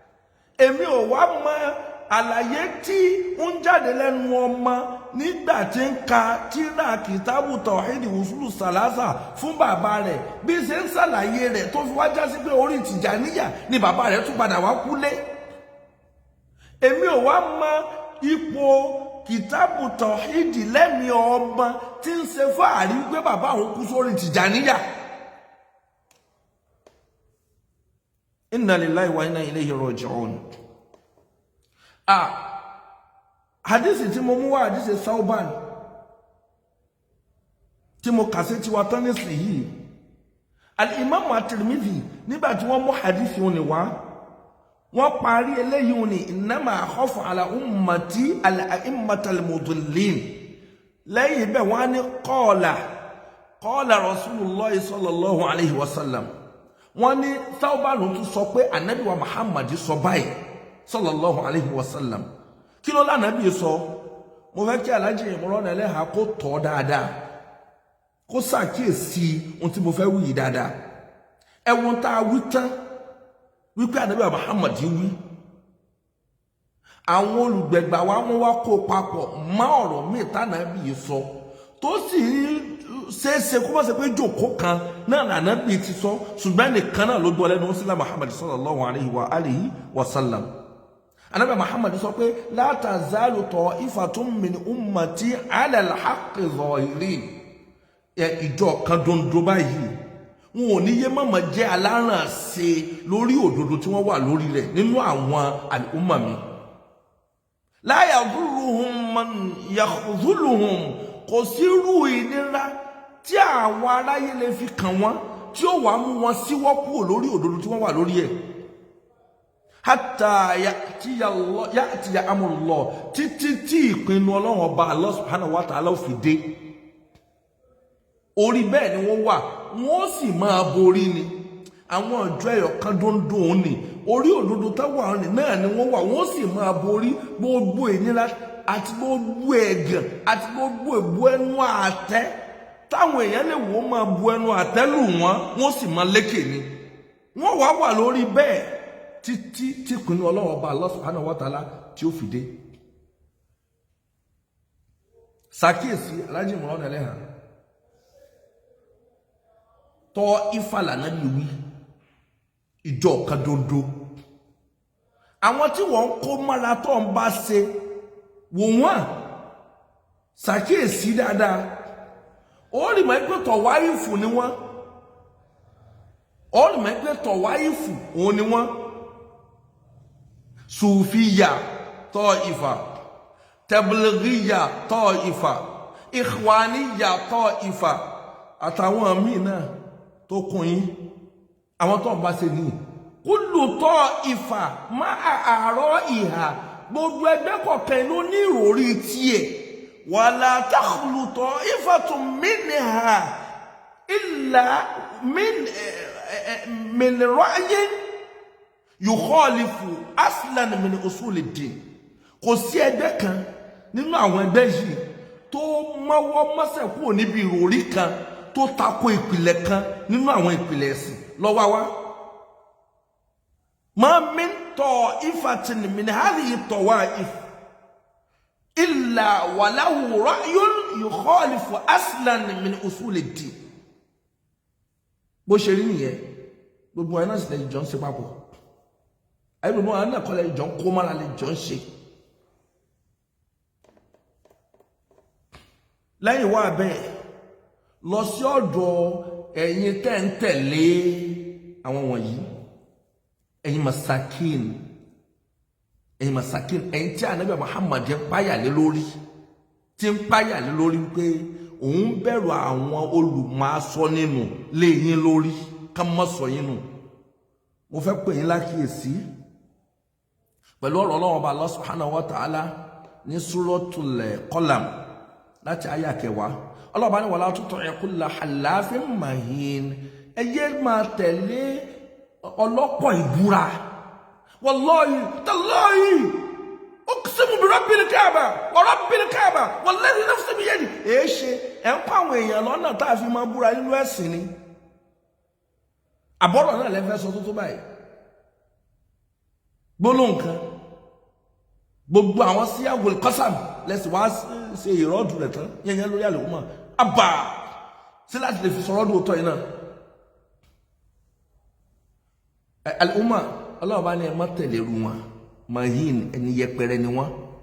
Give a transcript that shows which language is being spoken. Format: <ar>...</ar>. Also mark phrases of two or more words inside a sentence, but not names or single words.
<yo>Èmi ò wá mọ àlàyé tí ń jáde lẹ́nu ọmọ nígbà tí ń ka tírà kìtàbù</yo> <ar>توحيد أصول ثلاثة</ar> <yo>fún bàbá rẹ̀ bí ṣe ń ṣàlàyé rẹ̀ tó fi wá já sí pé orí Tìjàníyà ni bàbá rẹ̀ tún padà wá kúlé. èmi ò wá mọ ipò kìtàbù tawhid lẹ́mí ọmọ tí ń ṣe fáàrí pé bàbá òun kú sórí Tìjàníyà.</yo> <ar>إنا لله وإنا إليه راجعون.</ar> <yo>Hadisi tí mo mú wá hadisi Sauban tí mo kà sí tí wá tán nísìnyí. Al-Imam at-Tirmidhi nígbà tí wọ́n mú hadisi òní wá wọ́n parí eléyìí òní</yo> <ar>إنما أخاف على أمتي الأئمة المضلين.</ar> <yo>lẹ́yìn bẹ́ẹ̀ wọ́n ní</yo> <ar>قال رسول الله صلى الله عليه وسلم.</ar> <yo>wọ́n ní Sauban tún sọ pé Ànábì wa Muhammad sọ báyìí</yo> <ar>صلى الله عليه وسلم.</ar> <yo>kí ló l'Ànábì sọ? mo fẹ́ kí Alhaji Imron Ẹlẹha kó tọ́ dáadáa kó ṣàkíyèsí ohun tí mo fẹ́ wí dáadáa. ẹ̀wọ̀n tá a wí tán wípé Ànábì Muhammad wí àwọn olùgbẹ̀gbà wa wọ́n wá kó papọ̀ mọ́ ọ̀rọ̀ míì t'Ànábì sọ tó sì ṣeéṣe kó má ṣe pé jòkó kan náà l'Ànábì ti sọ ṣùgbọ́n nìkan náà ló gbọ́ lẹ́nu sílẹ̀ Muhammad</yo> <ar>صلى الله عليه وآله وسلم.</ar> <yo>Ànábì Muhammad sọ pé</yo> <ar>لا تزال طائفة من أمتي على الحق ظاهرين.</ar> <yo>ìjọ kan dondo báyìí wọn ò ní yé mọ̀mọ́ jẹ́ alárànṣe lórí òdodo tí wọ́n wà lórí rẹ̀ nínú àwọn al-umma mi.</yo> <ar>لا يضرهم من يخذلهم.</ar> <yo>kò sí irú ìnira tí àwọn aráyé lè fi kàn wọ́n tí ó wàá mú wọn síwọ́ kúrò lórí òdodo tí wọ́n wà lórí ẹ̀.</yo> <ar>حتى يأتي أمر الله</ar> <yo>títí tí ìpinnu Ọlọ́run ọba</yo> <ar>الله سبحانه وتعالى</ar> <yo>fi dé. orí bẹ́ẹ̀ ni wọ́n wà wọ́n sì máa borí ni. àwọn ọjọ́ ẹ̀yọ̀ kan dóńdó ni orí òdodo táwọn ní náà ni wọ́n wà wọ́n sì máa borí gbogbo ìnira àti gbogbo ẹ̀gàn àti gbogbo ìbú ẹnu àtẹ́ táwọn èèyàn lè wò máa bu ẹnu àtẹ́ lù wọ́n sì máa lékè ni. wọ́n wà lórí bẹ́ẹ̀ títí tí ìpinnu Ọlọ́run ọba</yo> <ar>الله سبحانه وتعالى</ar> <yo>tí ó fi dé. ṣàkíyèsí Alhaji Imron Ẹlẹha tọ́ ifá l'Ànábì wí ìjọ kan dondo. àwọn tí wọ́n kó mọ́ra tó ń bá ṣe wò wọ́n ṣàkíyèsí dáadáa. ó rí mọ́ pé tọ̀wáìfù ni wọ́n. ó rí mọ́ pé tọ̀wáìfù òun ni wọ́n.</yo> <ar>صوفية طائفة، تبليغية طائفة، إخوانية طائفة</ar> <yo>àtàwọn míì náà tó kún yín àwọn tó ń bá ṣe ní</yo> <ar>كل طائفة مع آرائها.</ar> <yo>gbogbo ẹgbẹ́ kọ̀ọ̀kan ló ní ìròrí tiẹ̀.</yo> <ar>ولا تخلو طائفة منها إلا من رأي يخالف أصلا من أصول الدين.</ar> <yo>kò sí ẹgbẹ́ kan nínú àwọn ẹgbẹ́ yìí tó mọ́wọ́ mọ́sẹ̀ kúrò níbi ìròrí kan tó tako ìpìlẹ̀ kan nínú àwọn ìpìlẹ̀ ẹ̀sìn lọ́wọ́ wa.</yo> <ar>ما من طائفة من هذه الطوائف إلا وله رأي يخالف أصلا من أصول الدين.</ar> <yo>bó ṣe rí nìyẹn gbogbo ẹ̀ náà sì lẹ́yìn jọ ń ṣe papọ̀. ayé gbogbo àwọn náà kọ́lẹ̀ ìjọ ń kó mára lè jọ ń ṣe. lẹ́yìn wá bẹ́ẹ̀ lọ sí ọ̀dọ̀ ẹ̀yin tẹ́ ń tẹ̀lé àwọn wọ̀nyí ẹ̀yin masakin ẹ̀yin tí Ànábì Muhammad ń páyà lé lórí tí ń páyà lé lórí pé òun bẹ̀rù àwọn olùmọ̀ọ́sọ nínú lé yín lórí ká má sọ yín nù. mo fẹ́ pè yín lákìyèsí pẹ̀lú ọ̀rọ̀ Ọlọ́run ọba</yo> <ar>الله سبحانه وتعالى</ar> <yo>ní Suratul Qalam láti àyá 10. Ọlọ́run bá ní</yo> <ar>ولا تطع كل حلاف مهين.</ar> <yo>ẹ yé máa tẹ̀lé ọlọ́pọ̀ ìbúra.</yo> <ar>والله تالله أقسم برب الكعبة ورب الكعبة والذي نفسي بيده.</ar> <yo>èé ṣe ẹ̀ ń pa àwọn èèyàn lọ́nà tá a fi máa búra nínú ẹ̀sìn ni. àbọ̀rọ̀ náà lẹ́fẹ́ sọ tó báyìí. gbólóhùn kan gbogbo àwọn sí àwòl kọ́sàm lẹ́sìn wá ṣe ìrọ́dù rẹ̀ tán yẹn lórí àlùmọ́ àbà sí láti lè fi sọ̀rọ̀ dòótọ́ yìí náà àlùmọ́ ọlọ́run bá ní ẹ má tẹ̀lé ru wọn mahin ẹni yẹpẹrẹ ni wọn</yo>